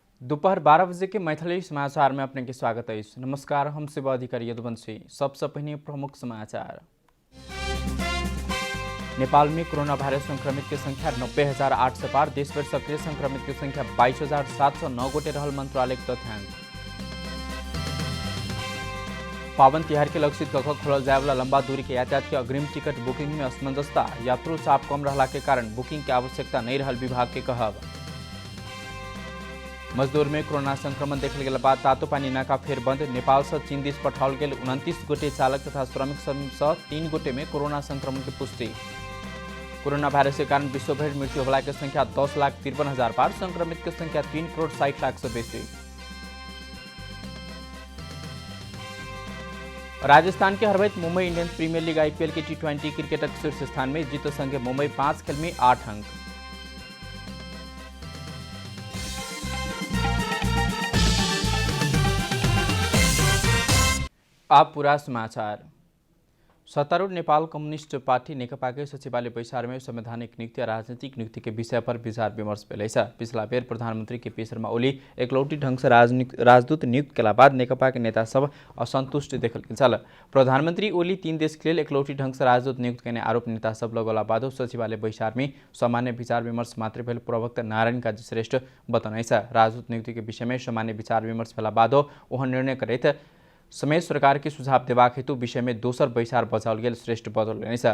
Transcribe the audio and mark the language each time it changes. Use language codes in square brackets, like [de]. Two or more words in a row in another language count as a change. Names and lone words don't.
[mai] दोपहर 12 बजे के मैथिली समाचार में अपने के स्वागत है। नमस्कार, हम सेवा अधिकारी यदुवंशी। सबसे पहले प्रमुख समाचार। नेपाल में कोरोना वायरस संक्रमित की संख्या 90,800 पार। देशभर सक्रिय संक्रमित की संख्या 22,709 गोटे रहल मंत्रालय तथ्यांक। पावन तिहार के लक्षित कख खोलल जाए वाला लंबा दूरी के यातायात के अग्रिम टिकट बुकिंग में असमंजसता। यात्रु चाप कम रहला के कारण बुकिंग की आवश्यकता नहीं रहल विभाग के कहब। मजदूर में कोरोना संक्रमण देखल गेला बाद तातोपानी नाका फेर बंद। नेपाल से चीन देश पठाओल गेल 29 गोटे चालक तथा श्रमिक सहित 3 गोटे में कोरोना संक्रमण की पुष्टि। कोरोना वायरस के कारण विश्वभर मृत्यु होला की संख्या 10,53,000 पार। संक्रमित की संख्या 3,60,00,000 से बेसी। राजस्थान के हरवैत मुंबई इंडियंस प्रीमियर लीग IPL के T20 क्रिकेट शीर्ष स्थान में जीत संगे मुंबई 5 खेल में 8 अंक। अब पूरा समाचार। सत्तारूढ़ नेपाल कम्युनिस्ट पार्टी नेकपा के सचिवालय बैसार में संवैधानिक नियुक्ति और राजनीतिक नियुक्ति के विषय पर विचार विमर्श भेलै छ। पिछला बेर प्रधानमंत्री KP शर्मा ओली एकलौटी ढंग से राजदूत नियुक्त केला बाद नेकपा के नेता सब असंतुष्ट देखल गेल। प्रधानमंत्री ओली 3 देश के लेल एकलौटी ढंग से राजदूत नियुक्त करने आरोप नेता सब लगौला बाद सचिवालय बैसार में सामान्य विचार विमर्श मात्र भेल प्रवक्ता नारायण काजी श्रेष्ठ बतौनै छ। राजदूत नियुक्ति के विषय में सामान्य विचार विमर्श भेला बाद ओहन निर्णय करैत समय सरकार के सुझाव देवाक हेतु विषय में दोसर बैसार बचाओल गेल श्रेष्ठ बतौलनि छ।